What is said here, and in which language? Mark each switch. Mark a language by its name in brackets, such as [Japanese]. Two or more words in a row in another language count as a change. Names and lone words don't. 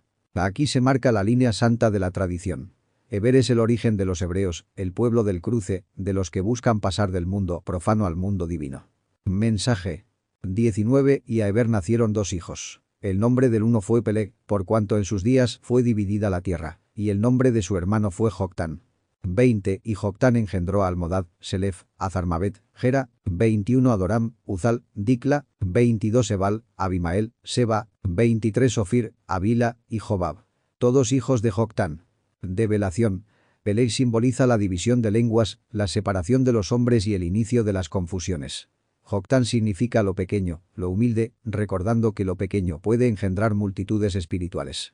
[Spanish] Aquí se marca la línea santa de la tradición. Eber es el origen de los hebreos, el pueblo del cruce, de los que buscan pasar del mundo profano al mundo divino. Mensaje. 19 Y a Eber nacieron 2 hijos. El nombre del uno fue Peleg, por cuanto en sus días fue dividida la tierra, y el nombre de su hermano fue Joctán. 20 Y Joctán engendró a Almodad, Selef, Azarmabet, Gera, 21 Adoram, Uzal, Dicla, 22 Ebal, Abimael, Seba, 23 Ofir, Avila y Jobab. Todos hijos de Joctán. Develación. Peleg simboliza la división de lenguas, la separación de los hombres y el inicio de las confusiones. Joktan significa lo pequeño, lo humilde, recordando que lo pequeño puede engendrar multitudes espirituales.